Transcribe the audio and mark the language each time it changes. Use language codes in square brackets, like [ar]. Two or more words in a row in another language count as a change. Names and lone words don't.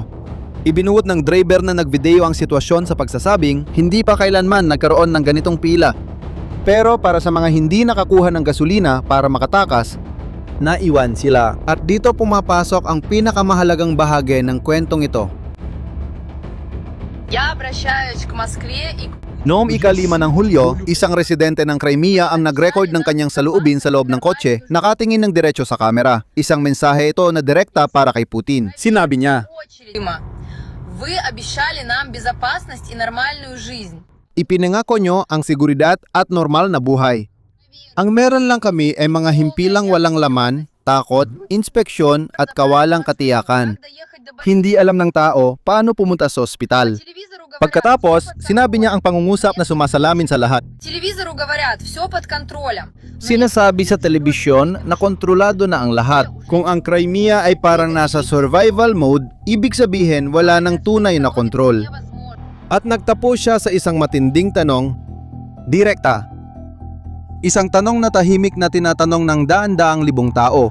[tl] Ibinuot ng driver na nagvideo ang sitwasyon sa pagsasabing hindi pa kailanman nagkaroon ng ganitong pila. Pero para sa mga hindi nakakuha ng gasolina para makatakas, naiwan sila. At dito pumapasok ang pinakamahalagang bahagi ng kwentong ito. [ru] Я обращаюсь к Москве и [tl] Noong ika-5 ng Hulyo, isang residente ng Crimea ang nag-record ng kanyang saloobin sa loob ng kotse, nakatingin ng diretso sa kamera. Isang mensahe ito na direkta para kay Putin. Sinabi niya, [ru] очередь. Вы обещали нам безопасность и нормальную жизнь. [tl] ipinangako nyo ang seguridad at normal na buhay. Ang meron lang kami ay mga himpilang walang laman, takot, inspeksyon at kawalang katiyakan. Hindi alam ng tao paano pumunta sa ospital. Pagkatapos, sinabi niya ang pangungusap na sumasalamin sa lahat. [ru] Телевизору говорят, все под контролем. [tl] Sinasabi sa telebisyon na kontrolado na ang lahat. Kung ang Crimea ay parang nasa survival mode, ibig sabihin wala nang tunay na kontrol. At nagtapos siya sa isang matinding tanong, direkta. Isang tanong na tahimik na tinatanong ng daan-daang libong tao.